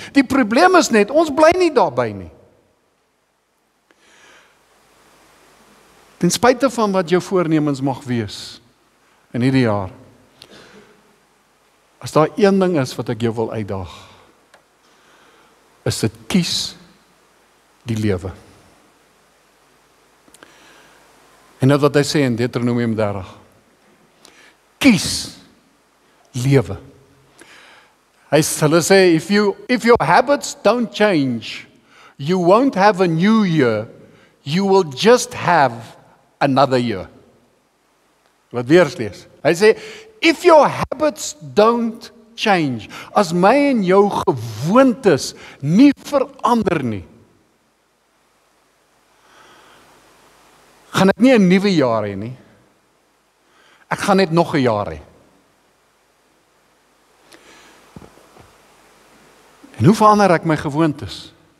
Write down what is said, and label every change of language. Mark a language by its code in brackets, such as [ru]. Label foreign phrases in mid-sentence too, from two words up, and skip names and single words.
[af] Die probleem is net ons bly nie daarby nie. Ten spyte van wat jou voornemens mag wees in hierdie jaar, as daar een ding is wat ek jou wil uitdaag, is dit kies die lewe. En dit wat hy sê in Deuteronomium 30. Kies lewe. Hulle sê, [en] if your habits don't change, you won't have a new year, you will just have another year. [af] Wat weer lees. Hy sê, [en] if your habits don't change, [af] as my en jou gewoontes nie verander nie, gaan ek nie 'n nuwe jaar hê nie. Ek gaan net nog 'n jaar hê. En hoe verander ek my gewoontes?